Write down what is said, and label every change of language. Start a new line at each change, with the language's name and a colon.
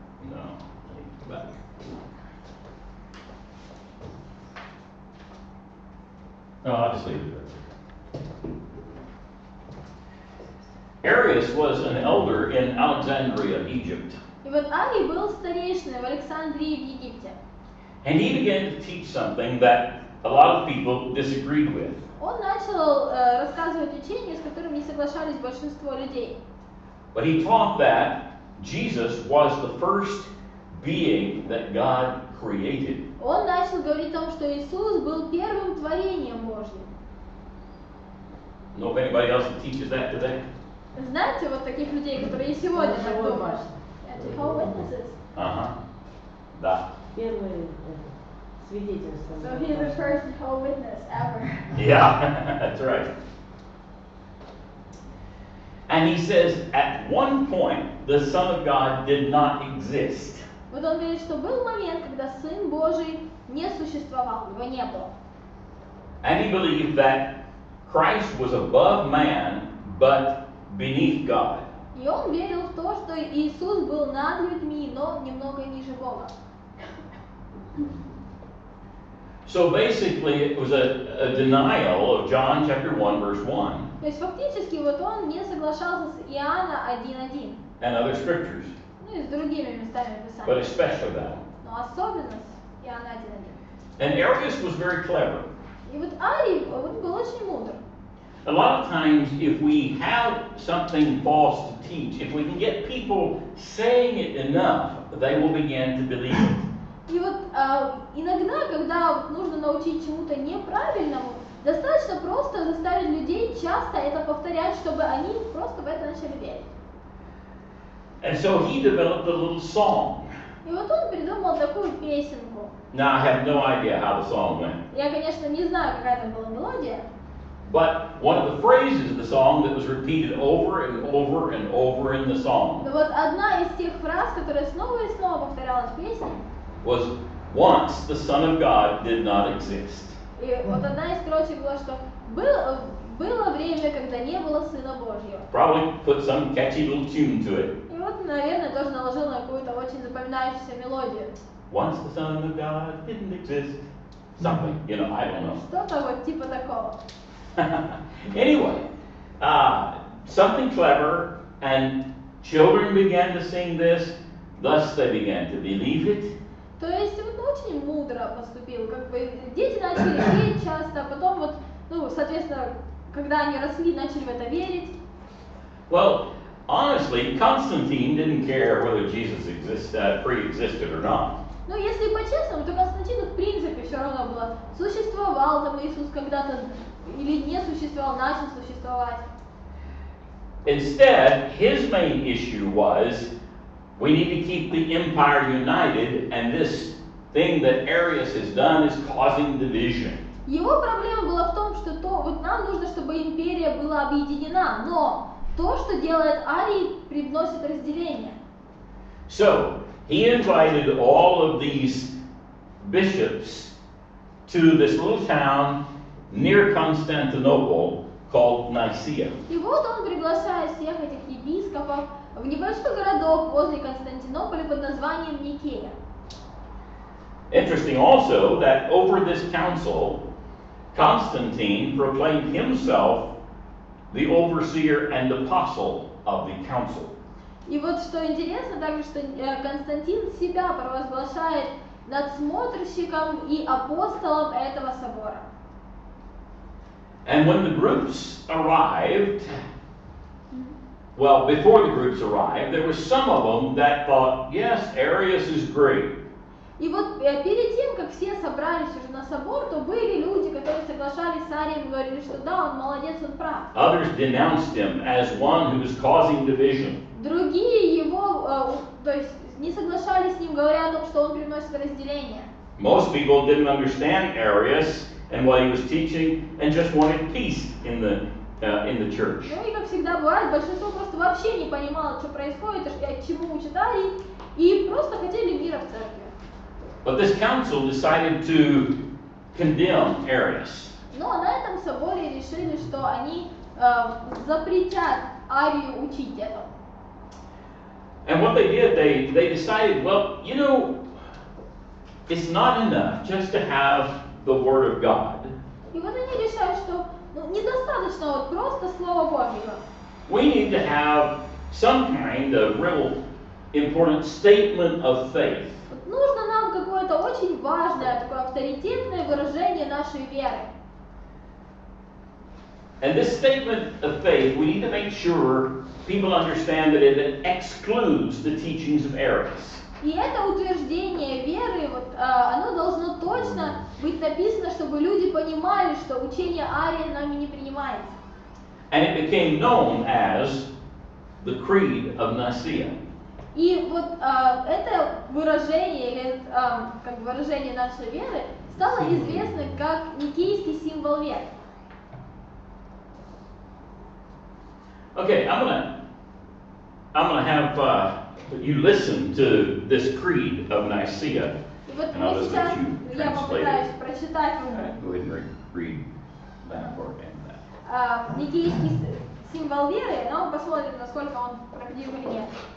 English: No, I need to go back. No, I'll just leave it there. Arius was an elder in Alexandria, Egypt.
Russian: И вот Арий был старейшиной в Александрии в Египте.
English: And he began to teach something that a lot of people disagreed with.
Russian: Он начал рассказывать учения, с которыми не соглашались большинство людей.
English: But he taught that Jesus was the first being that God created.
Russian: Он начал говорить о том, что Иисус был первым творением Божьим.
English: Know if anybody else teaches that today?
Russian: Знаете, вот таких людей, которые и сегодня так Живой думают? башня. Это
English: Jehovah's Witnesses.
Russian: Uh-huh. Да. Первое свидетельство.
English: So he's the first Jehovah's Witness ever. Yeah, that's right. And he says, at one point, the Son of God did not exist.
Russian: Вот он говорит, что был момент, когда Сын Божий не существовал, его не было.
English: And he believed that Christ was above man, but beneath God.
Russian: И он верил в то, что Иисус был над людьми, но немного ниже Бога.
English: So basically, it was a denial of John chapter 1, verse 1,
Russian: То есть фактически вот он не соглашался с Иоанна 1:1,
English: and other scriptures,
Russian: ну и с другими местами
English: but
Russian: Писания,
English: especially that one.
Russian: но особенно с Иоанна 1:1.
English: And Arius was very clever.
Russian: И вот Арий, он был очень мудр.
English: A lot of times, if we have something false to teach, if we can get people saying it enough, they will begin to believe it.
Russian: И вот иногда, когда вот нужно научить чему-то неправильному, достаточно просто заставить людей часто это повторять, чтобы они просто в это начали верить.
English: And so he developed a little song.
Russian: И вот он придумал такую песенку.
English: Now, I have no idea how the song went.
Russian: Я, конечно, не знаю, какая там была мелодия,
English: But one of the phrases of the song that was repeated over and over and over in the song
Russian: но вот одна из тех фраз, которая снова и снова повторялась в песне,
English: was, once the Son of God did not exist.
Russian: и вот одна из строчек была, что было время, когда не было Сына Божьего.
English: Probably put some catchy little tune to it.
Russian: И вот, наверное, тоже наложил на какую-то очень запоминающуюся мелодию.
English: once the Son of God didn't exist. Something, I don't know.
Russian: Что-то вот типа такого.
English: Anyway, something clever, and children began to sing this, thus they began to believe it.
Russian: То есть он очень мудро поступил, как бы дети начали петь часто, а потом вот, соответственно, когда они росли, начали в это верить.
English: Well, honestly, Constantine didn't care whether Jesus pre-existed or not.
Russian: Ну, если по-честному, то Константину в принципе все равно было, существовал там Иисус когда-то или не существовал, начал существовать.
English: Instead, his main issue was, we need to keep the empire united, and this thing that Arius has done is causing division.
Russian: Его проблема была в том, что вот нам нужно, чтобы империя была объединена, но то, что делает Арий, привносит разделение.
English: So, he invited all of these bishops to this little town near Constantinople called Nicaea.
Russian: И вот он приглашает всех этих епископов в небольшой городок возле Константинополя под названием Никея.
English: Interesting also that over this council, Constantine proclaimed himself the overseer and apostle of the council.
Russian: И вот что интересно также, что Константин себя провозглашает надсмотрщиком и апостолом этого собора.
English: And when the groups arrived, well, before the groups arrived, there was some of them that thought, yes, Arius is great.
Russian: И вот перед тем, как все собрались уже на собор, то были люди, которые соглашались с Арием и говорили, что да, он молодец, он прав.
English: Others denounced him as one who was causing division.
Russian: Другие его, то есть не соглашались с ним, говоря о том, что он приносит разделение.
English: Most people didn't understand Arius and what he was teaching, and just wanted peace in the church.
Russian: Ну и как всегда бывает, большинство просто вообще не понимало, что происходит, чему учит Арий, и просто хотели мира в церкви.
English: But this council decided to condemn Arius.
Russian: Но на этом соборе решили, что они запретят Арию учить этому.
English: And what they did, they decided, well, it's not enough just to have the Word of God.
Russian: И вот они решают, что недостаточно вот просто Слово Божьего.
English: We need to have some kind of real important statement of faith.
Russian: Нужно нам какое-то очень важное, такое авторитетное выражение нашей веры.
English: And this statement of faith, we need to make sure people understand that it excludes the teachings of Arius.
Russian: И это утверждение веры, оно должно точно быть написано, чтобы люди понимали, что учение Ария нами не принимается.
English: And it became known as the Creed of Nicaea.
Russian: И вот это выражение, или как бы выражение нашей веры, стало известно как никейский символ веры.
English: Okay, I'm gonna have you listen to this Creed of Nicaea.
Russian: И вот
English: And I'll
Russian: мы
English: just
Russian: сейчас,
English: let you
Russian: я
English: translate
Russian: попытаюсь
English: it.
Russian: прочитать
English: All
Russian: вам
English: right, go ahead and read that part and that.
Russian: никейский символ веры, но посмотрим, насколько он правдив или нет.